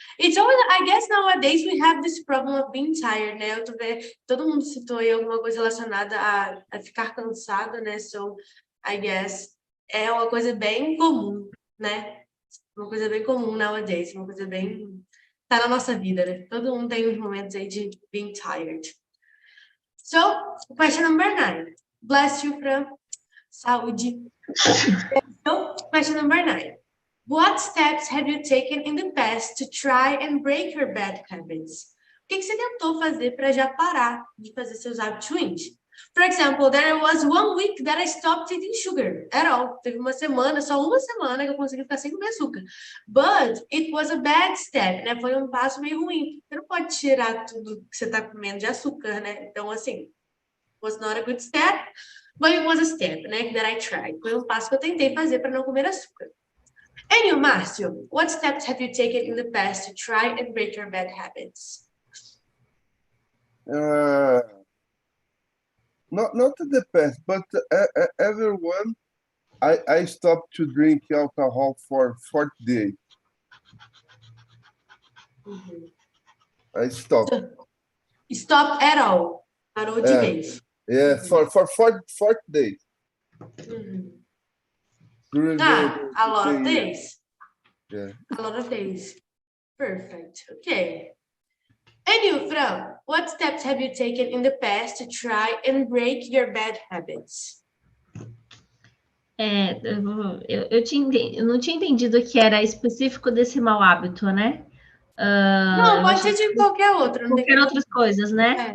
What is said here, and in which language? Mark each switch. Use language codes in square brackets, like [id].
[en] It's always, I guess nowadays we have this problem of being tired, né? [pt] Todo mundo citou aí alguma coisa relacionada a ficar cansado, né? [en] So, I guess [pt] é uma coisa bem comum, né? Uma coisa bem comum nowadays, uma coisa bem... Tá na nossa vida, né? Todo mundo tem uns momentos aí de [en] being tired. So, question number 9. Bless you, Fran. Saúde. So, question number 9. What steps have you taken in the past to try and break your bad habits? [pt] O que você tentou fazer para já parar de fazer seus hábitos ruins? [en] For example, there was one week that I stopped eating sugar at all. [pt] Teve uma semana, só uma semana que eu consegui ficar sem comer açúcar. [en] But it was a bad step, [pt] né? Foi um passo meio ruim. Você não pode tirar tudo que você está comendo de açúcar, né? Então, assim, [en] was not a good step, but it was a step, [pt] né? [en] That I tried. [pt] Foi um passo que eu tentei fazer para não comer açúcar. [en] And you, Márcio, what steps have you taken in the past to try and break your bad habits? Not in the past, but everyone, I stopped to drink alcohol for 40 days. I stopped. Stop at all. [pt] Parou de vez. [en] Yeah, for 40 days. During A lot of the year. days. Yeah. A lot of days. Perfect. Okay. And you, Fran, what steps have you taken in the past to try and break your bad habits? [pt] Eu não tinha entendido que era específico desse mau hábito, né? Não, pode ser de qualquer outro. Não tem Qualquer outras coisas, né?